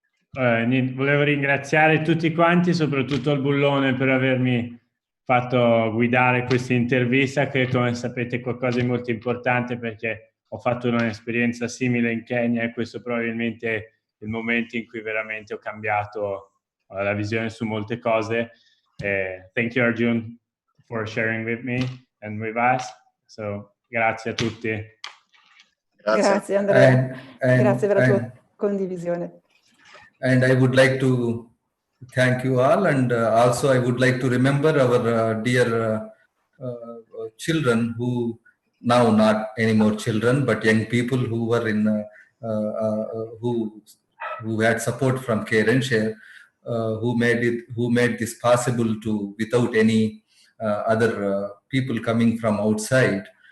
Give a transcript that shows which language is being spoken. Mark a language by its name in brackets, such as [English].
[Italian] Volevo ringraziare tutti quanti, soprattutto il Bullone, per avermi fatto guidare questa intervista, che come sapete è qualcosa di molto importante, perché ho fatto un'esperienza simile in Kenya e questo probabilmente è il momento in cui veramente ho cambiato la visione su molte cose. [English] Thank you Arjun for sharing with me and with us. [Italian] So, grazie a tutti. Grazie Andrea, grazie per la tua condivisione. [English] And I would like to thank you all, and also I would like to remember our dear children, who now not anymore children, but young people who were in who had support from Care&Share, who made this possible to without any other people coming from outside.